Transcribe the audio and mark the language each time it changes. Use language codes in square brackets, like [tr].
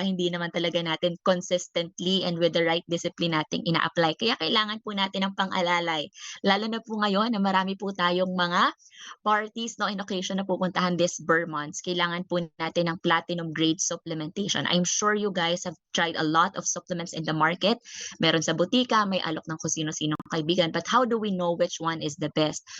[tl] Hindi naman talaga natin [en] consistently and with the right discipline [tl] nating ina-apply. Kaya kailangan po natin ng pang-alalay. Lalo na po ngayon na marami po tayong mga parties, no, [en] in occasion [tl] na pupuntahan [en] this Burr months. [tl] Kailangan po natin ng platinum grade supplementation. [en] I'm sure you guys have tried a lot of supplements in the market. [tl] Meron sa butika, may alok ng kung sino-sinong kaibigan. [en] But how do we know which one is the best?